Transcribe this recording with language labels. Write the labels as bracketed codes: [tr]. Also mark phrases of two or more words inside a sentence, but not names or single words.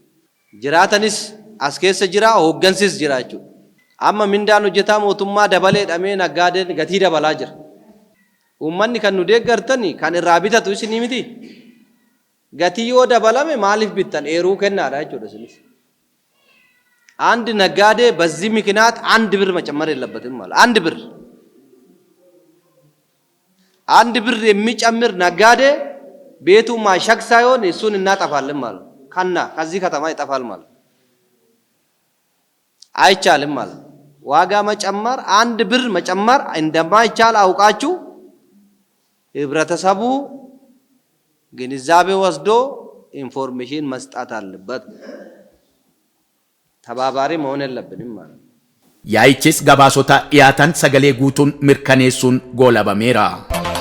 [om] Jiraatanis as keessa jira hooggansis jira jechuudha. Amma mindaan hojjetaa mootummaa dabalee dhamee naggaadeen gatii dabalaa jira. Uummanni kan nu deeggartani kan irraa bitatu isinii miti. Gatii yoo dabalame maaliif bittan eeruu kennaadha jechuudha sinis. [am] አንድ ነጋዴ በዚህ ምክንያት አንድ ብር መጨመር የለበትም ማለት አንድ ብር የሚጨምር ነጋዴ ቤቱ ማሸግ ሳይሆን እሱን እናጠፋለን ማለት ከዚህ ከተማ ይጠፋል ማለት አይቻልም ማለት ዋጋ መጨመር አንድ ብር መጨመር እንደማይቻል አውቃችሁ ህብረተሰቡ ግንዛቤ ወስዶ ኢንፎርሜሽን መስጠት አለበት። ተባባሪ መሆን የለብንም ማለት ነው። [om] Yaa'ichis gabaasota dhiyaatan sagalee guutuun mirkaneessuun goolabameera.